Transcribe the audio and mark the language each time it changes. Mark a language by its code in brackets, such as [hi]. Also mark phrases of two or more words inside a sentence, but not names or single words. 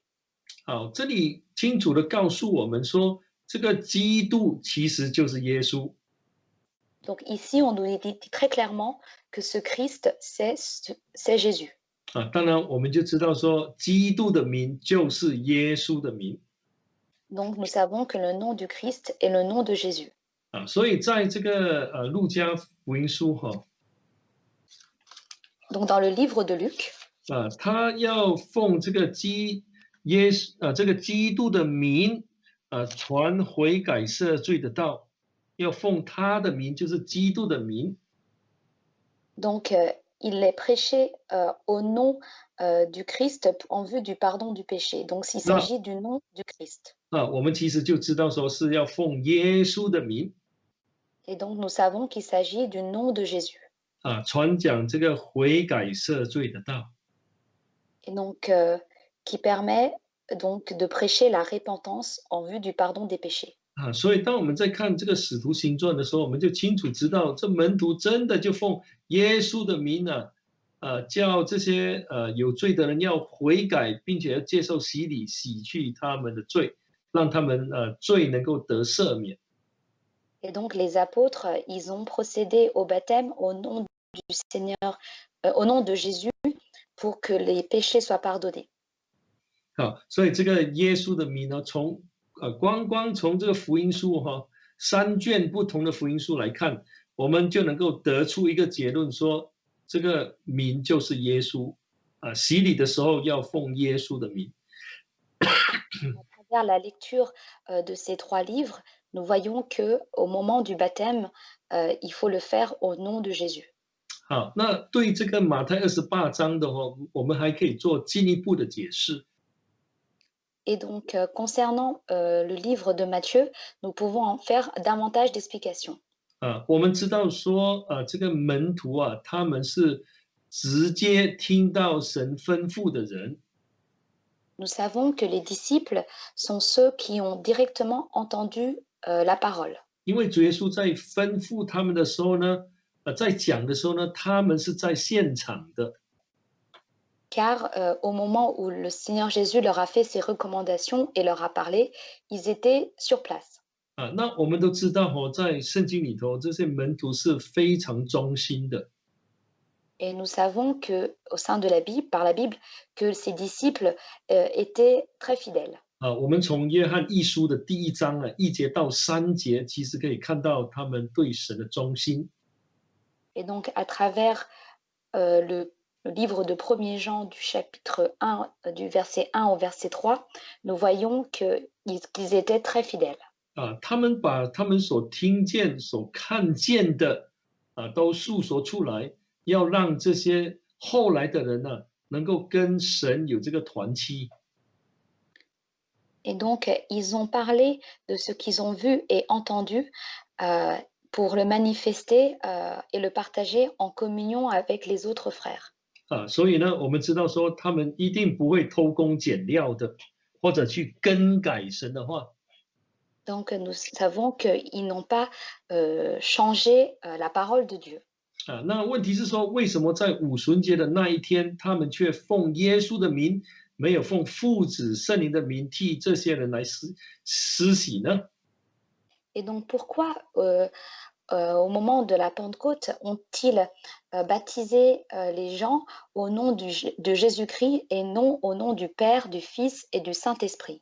[zh] 好，这里清楚地告诉我们说，这个基督其实就是耶稣。 [fr] Donc ici, on nous dit très clairement que ce Christ, c'est Jésus. [zh] 当然我们就知道说，基督的名就是耶稣的名。 [fr] Donc nous savons que le nom du Christ est le nom de Jésus. [zh] 所以在这个路加福音书 [fr] Donc dans le livre de Luc, [zh] 他要奉这个基督的名传悔改赦罪的道，要奉他的名，就是基督的名。 [fr] Donc il est prêché au nom du Christ en vue du pardon du péché. Donc il s'agit du nom du Christ. [zh] 我们其实就知道说是要奉耶稣的名。 [fr] Et donc nous savons qu'il s'agit du nom de Jésus. [zh] 传讲这个悔改赦罪的道。 [fr] Et donc qui permet donc de prêcher la repentance en vue du pardon des péchés. [zh] 所以当我们在看这个使徒行传的时候，我们就清楚知道，这门徒真的就奉耶稣的名叫这些有罪的人要悔改，并且要接受洗礼，洗去他们的罪，让他们罪能够得赦免。 [fr] Et donc les apôtres, ils ont procédé au baptême au nom du Seigneur, au nom de Jésus, pour que les péchés soient pardonnés. [zh] 好，所以这个耶稣的名呢，光从这个福音书3卷不同的福音书来看， 我们就能够得出一个结论说，这个名就是耶稣洗礼的时候要奉耶稣的名。 [fr] À travers la lecture de ces trois livres, nous voyons que au moment du baptême, il faut le faire au nom de Jésus. [zh] 好，那对这个马太28章的话，我们还可以做进一步的解释。 [fr] Et donc, concernant le livre de Matthieu, nous pouvons en faire davantage d'explications. [zh] 我们知道说，这个门徒他们是直接听到神吩咐的人， [fr] Nous savons que les disciples sont ceux qui ont directement entendu la parole, [zh] 因为主耶稣在吩咐他们的时候呢，在讲的时候呢，他们是在现场的。 [fr] car au moment où le Seigneur Jésus leur a fait ses recommandations et leur a parlé, ils étaient sur place. [zh] 那我们都知道在圣经里头，这些门徒是非常忠心的。 [fr] Et nous savons que, au sein de la Bible, par la Bible, que ces disciples étaient très fidèles. [zh] 我们从约翰一书的第1章1节到3节，其实可以看到他们对神的忠心。 [fr] Et donc, à travers le livre de 1er Jean du chapitre 1, du verset 1 au verset 3, nous voyons qu'ils étaient très fidèles. [zh] 他们把他们所听见、所看见的都诉说出来，要让这些后来的人呢，能够跟神有这个团契。 [fr] Et donc, ils ont parlé de ce qu'ils ont vu et entendu pour le manifester et le partager en communion avec les autres frères. [zh] 所以呢，我们知道说他们一定不会偷工减料的，或者去更改神的话。 [fr] Donc, nous savons qu'ils n'ont pas changé la parole de Dieu. [zh] 那问题是说，为什么在五旬节的那一天，他们却奉耶稣的名，没有奉父子圣灵的名替这些人来施洗呢？ [fr] Et donc, pourquoi au moment de la Pentecôte, ont-ils baptisé les gens au nom de Jésus-Christ et non au nom du Père, du Fils et du Saint-Esprit?